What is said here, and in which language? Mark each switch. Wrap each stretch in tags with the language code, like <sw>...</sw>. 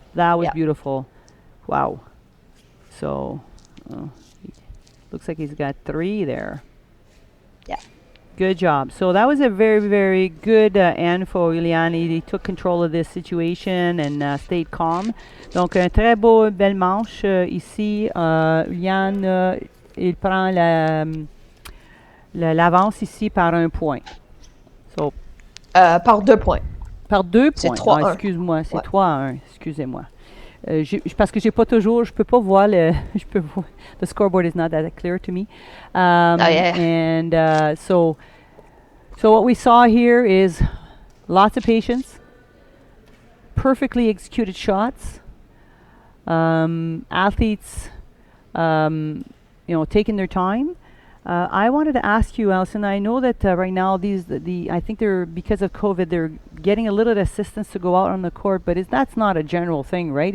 <en>That was beautiful. Wow. So, looks like he's got 3 there. Yeah. Good job. So that was a very, very good end for Iulian. He took control of this situation and stayed calm.</en> <fr>Donc, un très beau, belle manche ici. Iulian, il prend l'avance ici par un point.</fr> <en>So,</en> <fr>Par 2 points. par 2 C'est points. 3-1. Excuse-moi, c'est Ouais. 3-1. Excusez-moi. Parce que j'ai pas toujours, je peux pas voir</fr> <en>the scoreboard is not that clear to me. Yeah. And so what we saw here is lots of patience, perfectly executed shots, athletes, taking their time. I wanted to ask you, Alison. I know that right now I think they're, because of COVID, they're getting a little assistance to go out on the court, but that's not a general thing, right?</en>